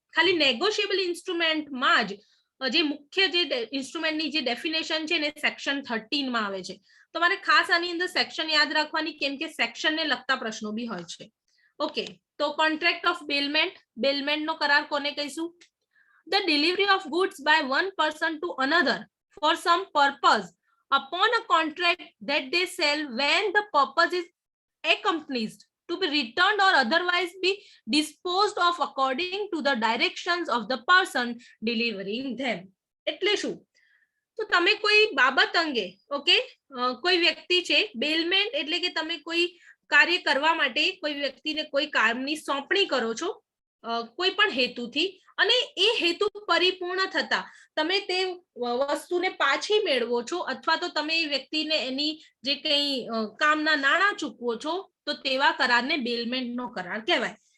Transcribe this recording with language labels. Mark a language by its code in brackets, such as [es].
[gu] ખાલી નેગોશિયેબલ ઇન્સ્ટ્રુમેન્ટમાં જ જે મુખ્ય જે ઇન્સ્ટ્રુમેન્ટની જે ડેફિનેશન છે ને સેક્શન 13 માં આવે છે. તમારે ખાસ આની અંદર સેક્શન યાદ રાખવાની કેમ કે સેક્શનને લગતા પ્રશ્નો બી હોય છે. ઓકે, તો કોન્ટ્રાક્ટ ઓફ બેલમેન્ટ નો કરાર કોને કહીશું? [en] The delivery of goods by one person to another for some purpose upon a contract that they sell when the purpose is accomplished to be returned or otherwise be disposed of according to the directions of the person delivering them. [gu] એટલે શું? તો તમે કોઈ બાબત અંગે okay કોઈ વ્યક્તિ છે બેલમેન્ટ એટલે કે તમે કોઈ કાર્ય કરવા માટે કોઈ વ્યક્તિને કોઈ કામની સોંપણી કરો છો કોઈ પણ હેતુથી અને એ હેતુ પરિપૂર્ણ થતા તમે તે વસ્તુને પાછી મેળવો છો અથવા તો તમે એ વ્યક્તિને એની જે કંઈ કામના નાણાં ચૂકવો છો તો તેવા કરારને બેલમેન્ટનો કરાર કહેવાય.